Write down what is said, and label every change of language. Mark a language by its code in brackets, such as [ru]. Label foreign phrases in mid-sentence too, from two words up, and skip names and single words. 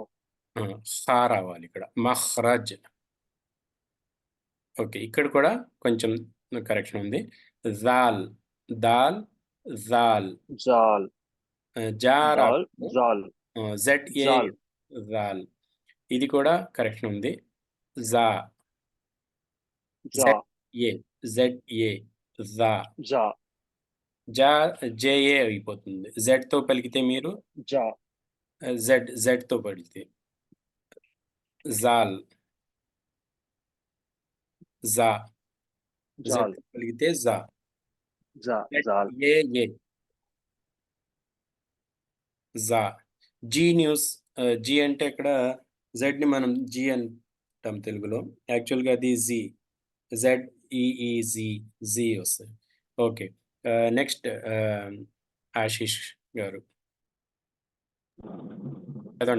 [te] ఖా రావాలి ఇక్కడ. మఖ్రజ్. ఓకే, ఇక్కడ కూడా కొంచెం కరెక్షన్ ఉంది. [ar] ذال، دال، ذال. జాల్, జా దాల్, [te] రాకూడదు. [ar] జాల్, ZA, జాల్, [te] జాల్. ఇది కూడా కరెక్షన్ ఉంది. [ar] జా, జా, ذا، ذا، ذا. జా, [te] జా JA అయిపోతుంది. Z తో పలికితే మీరు, [ar] జా, [te] Z తో పలికితే జాల్, జా. Z [ar] జాల్, [te] తో పలికితే జా. [ar] ذا، ذال. ذا، ذا. [te] జీ న్యూస్. జీ అంటే ఇక్కడ జెడ్ ని మనం జీ అంటాం తెలుగులో. యాక్చువల్గా అది జీ, ZEEZ, జీ వస్తుంది. ఓకే, నెక్స్ట్ ఆశీష్ గారు చదవండి.